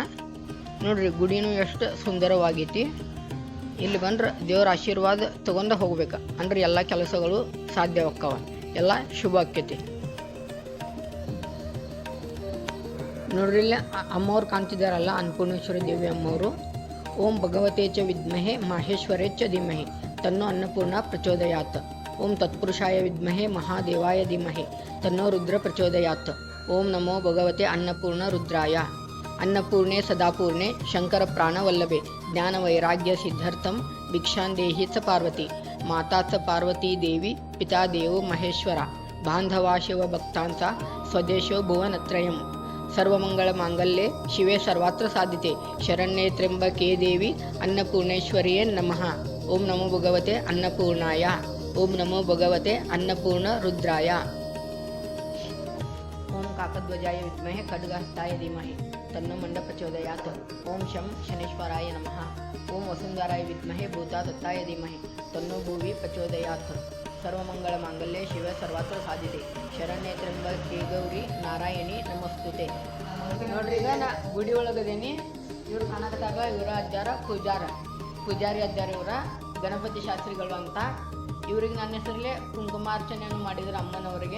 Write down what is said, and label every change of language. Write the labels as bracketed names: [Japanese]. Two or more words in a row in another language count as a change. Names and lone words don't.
[Kannada] ನೋಡ್ರಿ, ಗುಡಿನೂ ಎಷ್ಟು ಸುಂದರವಾಗೈತಿ. ಇಲ್ಲಿ ಬಂದ್ರೆ ದೇವ್ರ ಆಶೀರ್ವಾದ ತಗೊಂಡ ಹೋಗ್ಬೇಕು. ಅಂದ್ರೆ ಎಲ್ಲ ಕೆಲಸಗಳು ಸಾಧ್ಯವಾಕ್ಕವ, ಎಲ್ಲ ಶುಭ ಆಕ್ಕೈತಿ. ನೋಡ್ರಿ ಇಲ್ಲಿ ಅಮ್ಮವ್ರು ಕಾಣ್ತಿದ್ದಾರಲ್ಲ, ಅನ್ನಪೂರ್ಣೇಶ್ವರಿ ದೇವಿ ಅಮ್ಮವರು. [Sanskrit] ಓಂ ಭಗವತೆ ಚ ವಿದ್ಮಹೆ ಮಾಹೇಶ್ವರೇ ಚ ಧೀಮಹಿ ತನ್ನೋ ಅನ್ನಪೂರ್ಣ ಪ್ರಚೋದಯಾತ್. ಓಂ ತತ್ಪುರುಷಾಯ ವಿದ್ಮಹೆ ಮಹಾದೇವಾಯ ಧೀಮಹಿ ತನ್ನೋ ರುದ್ರ ಪ್ರಚೋದಯಾತ್. ಓಂ ನಮೋ ಭಗವತೆ ಅನ್ನಪೂರ್ಣ ರುದ್ರಾಯ. ಅನ್ನಪೂರ್ಣೆ ಸದಾಪೂರ್ಣೆ ಶಂಕರ ಪ್ರಾಣವಲ್ಲಭೆ ಜ್ಞಾನ ವೈರಾಗ್ಯ ಸಿದ್ಧಾರ್ಥಂ ಭಿಕ್ಷಾಂದೇಹಿ ಸ ಪಾರ್ವತಿ. ಮಾತಾ ಸ ಪಾರ್ವತಿ ದೇವಿ ಪಿತಾ ದೇವೋ ಮಹೇಶ್ವರ. ಬಾಂಧವಾ ಶಿವ ಭಕ್ತಾಂತ ಸ್ವದೇಶೋ ಭುವನತ್ರಯಂ. ಸರ್ವಮಂಗಳ ಮಾಂಗಲ್ಯೆ ಶಿವೆ ಸರ್ವಾತ್ರ ಸಾಧಿತೆ ಶರಣ್ಯೇ ತ್ರ್ಯಂಬಕೆ ದೇವಿ ಅನ್ನಪೂರ್ಣೇಶ್ವರಿಯೇ ನಮಃ. ಓಂ ನಮೋ ಭಗವತೆ ಅನ್ನಪೂರ್ಣಾಯ. ಓಂ ನಮೋ ಭಗವತೆ ಅನ್ನಪೂರ್ಣ ರುದ್ರಾಯ. ಓಂ ಕಾಕಧ್ವಜಾಯ ವಿದ್ಮಹೆ ಖಡ್ಗಹಸ್ತಾಯ ಧೀಮಹಿ ತನ್ನೋ ಮಂಡ ಪ್ರಚೋದಯಾತ್. ಓಂ ಶಂ ಶನೇಶ್ವರಾಯ ನಮಃ. ಓಂ ವಸುಂಧರಾಯ ವಿದ್ಮಹೆ ಭೂತಾದತ್ತಾಯ ಧೀಮಹಿ ತನ್ನೋ ಭುವಿ ಪ್ರಚೋದಯಾತ್. ಸರ್ವಮಂಗಳ ಮಾಂಗಲ್ಯೆ ಶಿವ ಸರ್ವಾತ್ರ ಸಾಧಿತೆ ಶರಣ್ಯೇ ತ್ರ್ಯಂಬಕೆ ಗೌರಿ ನಾರಾಯಣಿ ನಮಸ್ತುತೆ. [Kannada] ನೋಡ್ರಿ, ಈಗ ನಾ ಗುಡಿ ಒಳಗದೇನಿ. ಇವ್ರು ಕಾಣಕತ್ತಾಗ ಇವರ ಅಜ್ಜಾರ ಪೂಜಾರಿ ಅಜ್ಜಾರ. ಇವರ ಗಣಪತಿ ಶಾಸ್ತ್ರಿಗಳು ಅಂತ. ಇವ್ರಿಗೆ ನನ್ನ ಹೆಸರಲ್ಲೇ ಕುಂಕುಮಾರ್ಚನೆಯನ್ನು ಮಾಡಿದ್ರು ಅಮ್ಮನವರಿಗೆ.